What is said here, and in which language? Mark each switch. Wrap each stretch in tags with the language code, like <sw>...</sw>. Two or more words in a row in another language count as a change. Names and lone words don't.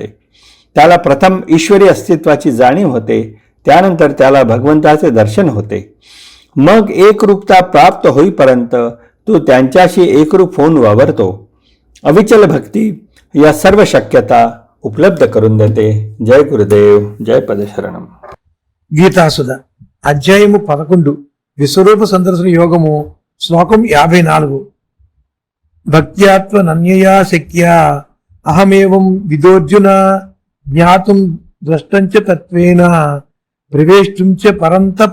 <mr>त्याला प्रथम ईश्वरी अस्तित्वाची जाणीव होते, त्यानंतर त्याला भगवंताचे दर्शन होते. मग एकरूपता प्राप्त होईपर्यंत तो त्यांच्याशी एकरूप होऊन वावरतो. अविचल भक्ती या सर्व शक्यता उपलब्ध करून देते. जय गुरुदेव, जय पदशरणम.</mr> <te>గీతాసుధ అధ్యాయము 11 విశ్వరూప సందర్శన యోగము శ్లోకం 54.</te> <sa>भक्त्यात्मनन्यया शक्या अहमेवं विदोर्जुन ज्ञातुं द्रष्टंच तत्वेन प्रवेष्टुं च परंतप.</sa>